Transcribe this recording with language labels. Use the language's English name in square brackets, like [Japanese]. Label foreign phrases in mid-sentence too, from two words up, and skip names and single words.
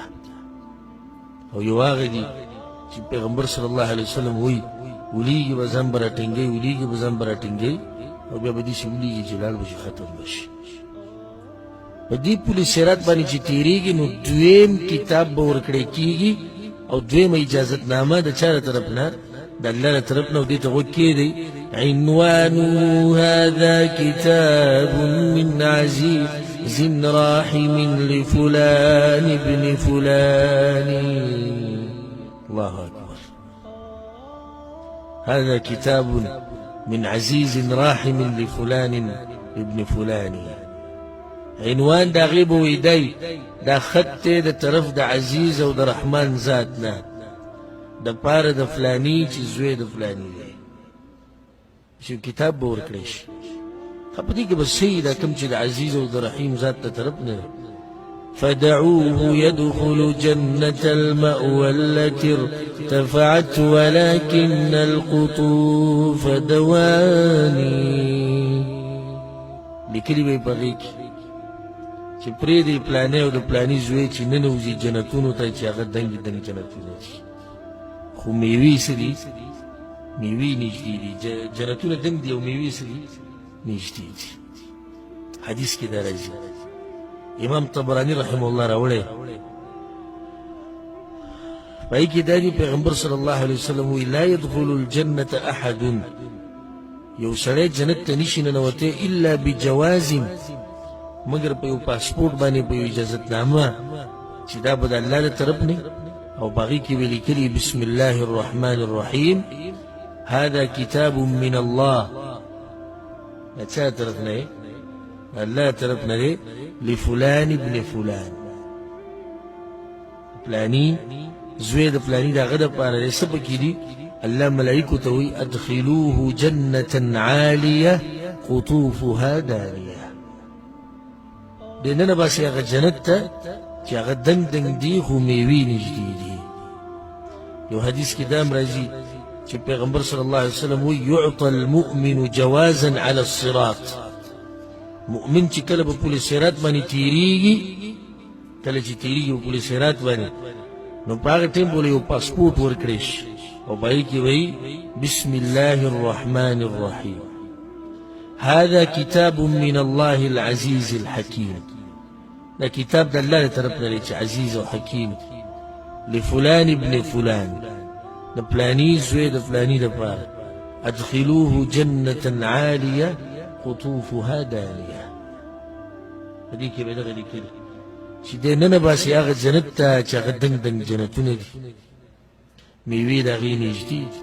[Pashto] او یو هغه دي چې پیغمبر [Arabic] صلی الله علیه وسلم [Pashto] وایي ولیږي به ځان به راټینګوي، ولیږي به ځان به راټینګوي، او بیا به داسې ولیږي چې لاړ به شي، ختم به شي. په دې پل صراط باندې چې تېرېږي نو دویم کتاب به ورکړی کېږي او دویمه اجازتنامه د چا له طرف نه؟ د الله له طرف نه. او دې ته غوږ کېږدئ. [Arabic] عنوانه هذا كتاب من عزيز راحم لفلان ابن فلان. الله أكبر. هذا كتاب من عزيز راحم لفلان ابن فلان. [Pashto] عنوان دا غیب ویدی دا خط ته د طرف د عزیز او د رحمان ذات نه، د پاره د فلانی چې زوی د فلانی دی، چې کتاب به ورکړی شي. خو په دې کې به صحیح دا کوم چې د عزیز او د رحیم ذات ته طرف نه. [Arabic] فدعوه يدخل جنة المأوى التي ارتفعت ولكن القطوف دواني. [Pashto] لیکلي به یې په هغې کې چې پرېږدئ پلانی او د پلاني زوی چې ننوځي جنتونو ته چې هغه دنګې دنګ جنتونه دي، خو میوې څه دي؟ میوې نږدې دي. جنتونه دنګ دي او میوې څه دي؟ نږدې دي. حدیث کې دا راځي، امام طبراني [Arabic] رحمه الله [Pashto] راوړی، په هغې کې دا دي پیغمبر [Arabic] صلی الله علیه وسلم [Pashto] وایي [Arabic] لا يدخل الجنة احد، [Pashto] یو سړی جنت ته نشي ننوتی [Arabic] الا بجواز، [Pashto] مگر په یو پاسپورټ باندې، په یو اجازتنامه چې دا به د الله له طرف نه، او په هغې کې به لیکلي [Arabic] بسم الله الرحمن الرحیم هذا کتاب من الله. [Pashto] د چا طرف نه دی؟ د الله طرف نه دی. [Arabic] لفلان ابن فلان، [Pashto] پلانی زوی د پلانی د هغه دپاره دی. څه پکې دي؟ [Arabic] الله [Pashto] ملایکو ته وایي [Arabic] ادخلوه جنة عالیه قطوفها دانیه. [Pashto] دننه باسي هغه جنت ته چې هغه دنګ دنګ دي خو میوې نږدې دي. یو حدیث کې دا هم راځي چې پیغمبر [Arabic] صلی الله علیه وسلم [Pashto] وایي [Arabic] یعطى المؤمن جوازا على الصراط. [Pashto] مؤمن چې کله په پل صراط باندې تېرېږي، کله چې تېرېږي په پل صراط باندې، نو په هغه ټایم به یو پاسپورټ ورکړی شي، او په هغې کې وایي [Arabic] بسم الله الرحمن الرحیم هذا كتاب من الله العزيز الحكيم. [Pashto] دا کتاب د الله له طرف نه دی چې عزیز او حکیم. [Arabic] لفلان ابن فلان، [Pashto] د پلاني زوی د پلاني دپاره. [Arabic] ادخلوه جنة عالیه قطوفها دانیه. [Pashto] په دې کې به دغه لیکلي چې دی ننه باسي هغه جنت ته چې هغه دنګ دنګ جنتونه دي، میوې د هغې نږدې دي.